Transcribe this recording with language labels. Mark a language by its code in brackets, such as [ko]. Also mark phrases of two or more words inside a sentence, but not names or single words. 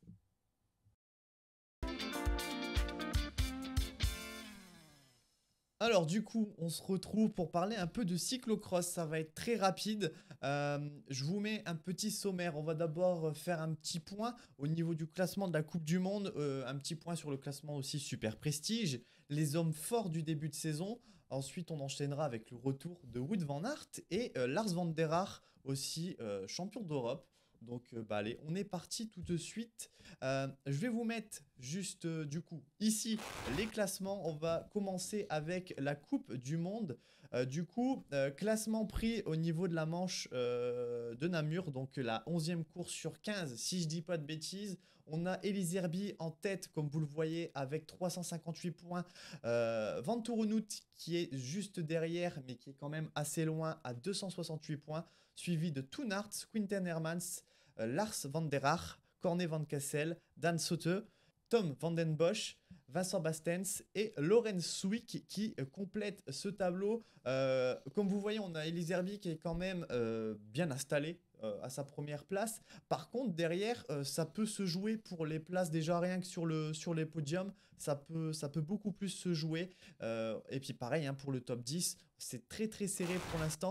[fr] Alors du coup, on se retrouve pour parler un peu de cyclocross, ça va être très rapide. Je vous mets un petit sommaire, on va d'abord faire un petit point au niveau du classement de la Coupe du Monde, un petit point sur le classement aussi Super Prestige, les hommes forts du début de saison. Ensuite, on enchaînera avec le retour de Wout van Aert et Lars van der Haar, aussi champion d'Europe. Donc allez, on est parti tout de suite. Je vais vous mettre juste du coup ici les classements. On va commencer avec la Coupe du Monde. Classement pris au niveau de la manche de Namur, donc la 11e course sur 15, si je dis pas de bêtises. On a Elie Herby en tête, comme vous le voyez, avec 358 points. Van Torenhout qui est juste derrière, mais qui est quand même assez loin, à 268 points. Suivi de Toon Aert, Quinten Hermans, Lars van der Haar, Corné van Kessel, Dan Soete, Tom van den Bosch, Vincent Bastens et Lorenz Swick qui complètent ce tableau. Comme vous voyez, on a Elie Herby qui est quand même bien installé à sa première place. Par contre, derrière, ça peut se jouer pour les places déjà rien que sur les podiums. Ça peut beaucoup plus se jouer. Et puis pareil, pour le top 10, c'est très très serré pour l'instant.